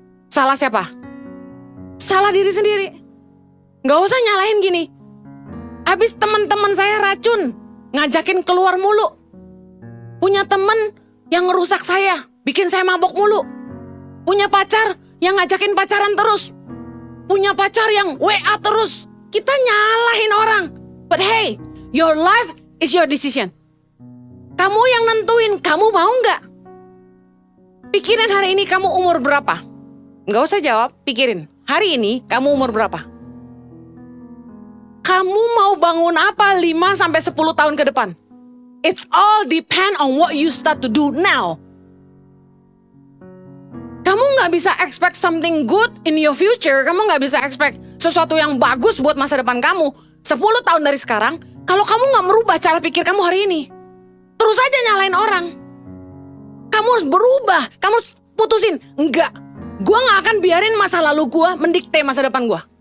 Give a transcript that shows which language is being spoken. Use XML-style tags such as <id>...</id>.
<id>Salah siapa? Salah diri sendiri. Gak usah nyalahin gini. Habis teman-teman saya racun, ngajakin keluar mulu. Punya temen yang ngerusak saya, bikin saya mabok mulu. Punya pacar yang ngajakin pacaran terus. Punya pacar yang WA terus. Kita nyalahin orang.</id> <en>But hey, your life is your decision.</en> <id>Kamu yang nentuin, kamu mau gak? Pikirin hari ini kamu umur berapa? Gak usah jawab, pikirin. Hari ini kamu umur berapa? Kamu mau bangun apa 5-10 tahun ke depan?</id> <en>It's all depend on what you start to do now.</en> <id>Kamu gak bisa</id> <en>expect something good in your future.</en> <id>Kamu gak bisa expect sesuatu yang bagus buat masa depan kamu 10 tahun dari sekarang, kalau kamu gak merubah cara pikir kamu hari ini. Terus aja nyalain orang. Kamu harus berubah. Kamu harus putusin. Enggak. Gue gak akan biarin masa lalu gue mendikte masa depan gue.</id>